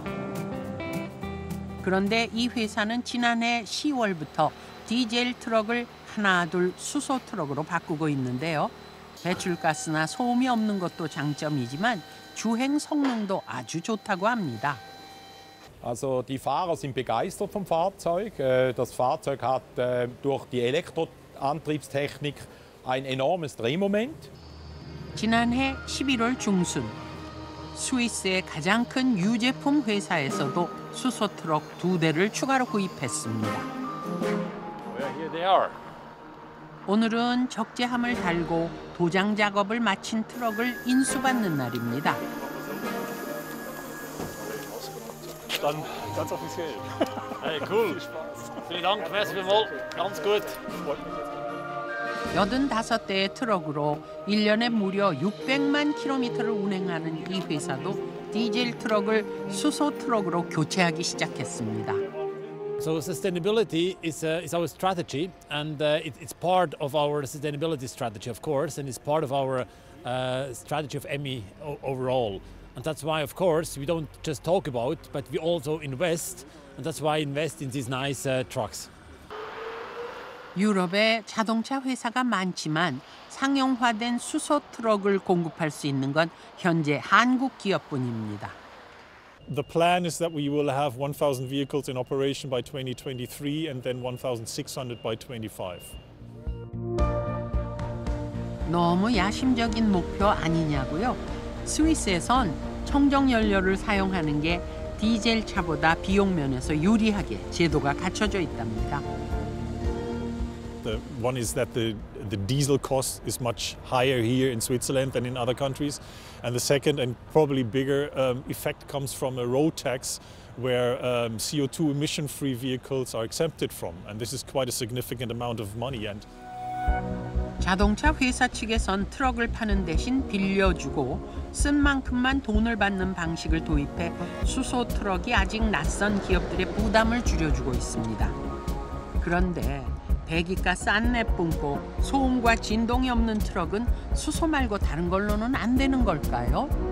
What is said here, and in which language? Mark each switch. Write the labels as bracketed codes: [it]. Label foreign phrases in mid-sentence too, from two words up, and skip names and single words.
[ko] 그런데 이 회사는 지난해 10월부터 디젤 트럭을 하나둘 수소 트럭으로 바꾸고 있는데요. 배출가스나 소음이 없는 것도 장점이지만 주행 성능도 아주 좋다고 합니다. [de] Also die Fahrer sind begeistert vom Fahrzeug. Das Fahrzeug hat durch die Elektroantriebstechnik ein enormes Drehmoment. [ko] 지난해 11월 중순 스위스의 가장 큰 유제품 회사에서도 수소 트럭 2대를 추가로 구입했습니다. [en] Here they are. [ko] 오늘은 적재함을 달고 도장 작업을 마친 트럭을 인수받는 날입니다. [de] Dann ganz offiziell. [en] Hey, cool. [de] Vielen Dank, [gsw] merci vielmals. [de] Ganz gut. [ko] 85대의 트럭으로 1년에 무려 600만 킬로미터를 운행하는 이 회사도 디젤 트럭을 수소 트럭으로 교체하기 시작했습니다. [en] So sustainability is our strategy, and it's part of our sustainability strategy, of course, and it's part of our strategy of Emmi overall. And that's why, of course, we don't just talk about, but we also invest, and that's why I invest in these nice trucks. [ko] 유럽에 자동차 회사가 많지만 상용화된 수소 트럭을 공급할 수 있는 건 현재 한국 기업뿐입니다. [en] The plan is that we will have 1,000 vehicles in operation by 2023 and then 1,600 by 25. [ko] 너무 야심적인 목표 아니냐고요? 스위스에선 청정 연료를 사용하는 게 디젤 차보다 비용 면에서 유리하게 제도가 갖춰져 있답니다. [en] One is that the diesel cost is much higher here in Switzerland than in other countries. And the second and probably bigger effect comes from a road tax where CO2 emission-free vehicles are exempted from. And this is quite a significant amount of money. And [ko] 자동차 회사 측에선 트럭을 파는 대신 빌려주고 쓴 만큼만 돈을 받는 방식을 도입해 수소 트럭이 아직 낯선 기업들의 부담을 줄여주고 있습니다. 그런데 배기가스 안 내뿜고 소음과 진동이 없는 트럭은 수소 말고 다른 걸로는 안 되는 걸까요?